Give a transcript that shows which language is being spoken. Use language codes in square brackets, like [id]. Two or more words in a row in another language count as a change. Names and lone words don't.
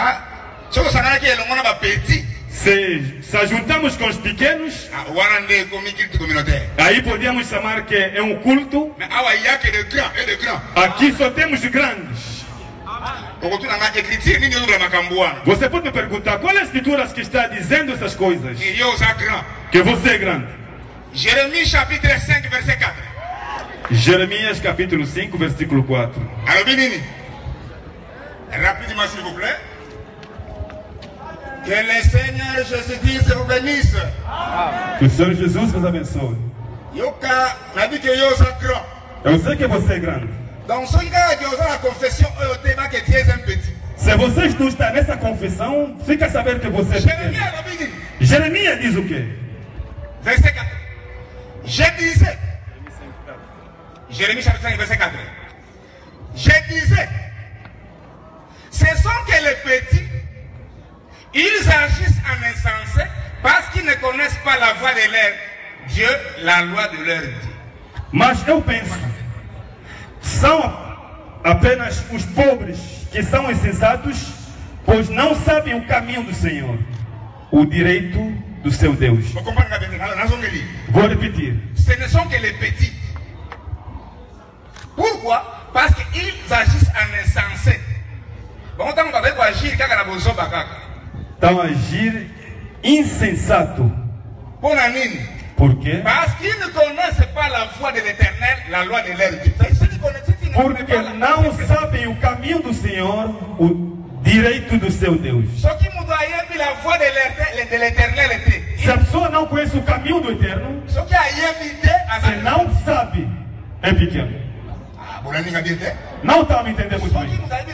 [pt] Se juntamos com os pequenos, aí podemos chamar que é um culto. Aqui só temos grandes. Você pode me perguntar qual é a escritura que está dizendo essas coisas? Que você é grande. [fr] Jérémie chapitre 5 verset 4. [pt] Jeremias capítulo 5 versículo 4. [fr] Rapidement s'il vous plaît. Que le Seigneur Jésus-Christ vous bénisse. [pt] Que o Senhor Jesus vos abençoe. Eu sei que você é grande. Se vocês não estão nessa confissão, fica a saber que você é pequeno. Jeremias diz o quê? [fr] Verset 4. Je disais. Jérémie chapitre 5 verset 4. Je disais, ce sont que les petits, ils agissent en insensé parce qu'ils ne connaissent pas la voie de leur Dieu, la loi de leur Dieu. [pt] Mas eu penso, são apenas os pobres que são insensatos, pois não sabem o caminho do Senhor, o direito do seu Deus. Vou repetir. [fr] Ce ne sont que les petits. Pourquoi? Parce qu'ils agissent en insensé. [pt] Então agir insensato. Por quê? [fr] Parce qu'ils ne connaissent pas la voie de l'Éternel, la loi de leur Dieu. [pt] Porque não sabem o caminho do Senhor, o direito do seu Deus. Se a pessoa não conhece o caminho do Eterno, se não sabe, é pequeno. Não está me entendendo muito bem.